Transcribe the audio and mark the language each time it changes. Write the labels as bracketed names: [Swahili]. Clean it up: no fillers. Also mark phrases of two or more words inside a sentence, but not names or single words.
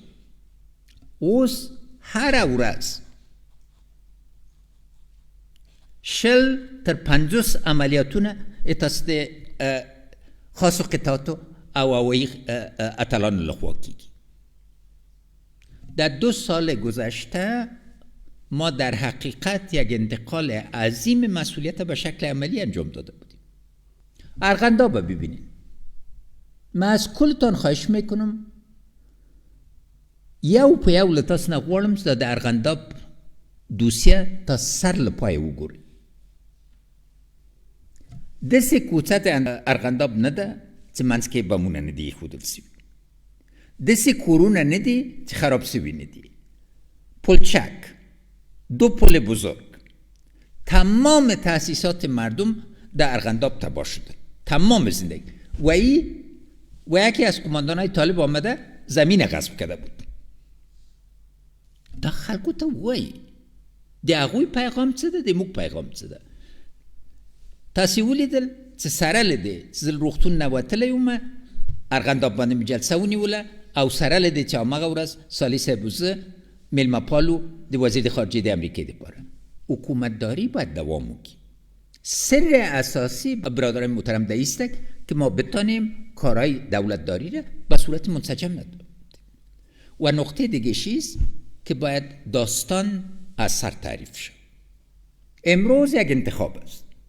[Pashto] اوس هره ورځ 40 تر 50 عملیاتونه توسط خاصو قطعاتو او اوی اتلان لخوا کیږي. [Persian] در 2 سال گذشته ما در حقیقت یک انتقال عظیم مسئولیت به شکل عملی انجام داده بودیم. ارغنداب ببینید. من از کلتان خواهش میکنم [Pashto] یو په یو له تاسو نه غواړم چې د ارغنداب دوسیه تا سر له پایه وګورئ. داسې کوڅه د ارغنداب نه ده چې منځ کې بمونه نه دي ایښودل سوي، داسې کورونه نه دي چې خراب سوي نه دي. [Persian] پلچک، 2 پل بزرگ، تمام تأسیسات مردم در ارغنداب تباه شده، تمام زندگی. و یکی از کماندانای طالب آمده زمین غصب کرده بود. [Pashto] دا خلکو ته وایي د هغوی پیغام څه ده، د موږ پیغام څه ده. تاسې ولیدل چې سره له دې چې زه له روغتون نه وتلی ومه، ارغنداب باندې مې جلسه ونیوله، او سره له دې چې هماغه ورځ سالي صاحب و زه میلمه پالو د وزیر د خارجه د امریکې دپاره. حکومتداری باید دوام وکړي. [Persian] سر اساسی برادران محترم در است که ما بتانیم کارهای دولتداری را به صورت منسجم نداریم. و نقطه دیگه چیست که باید داستان از سر تعریف شد. امروز یک انتخاب است.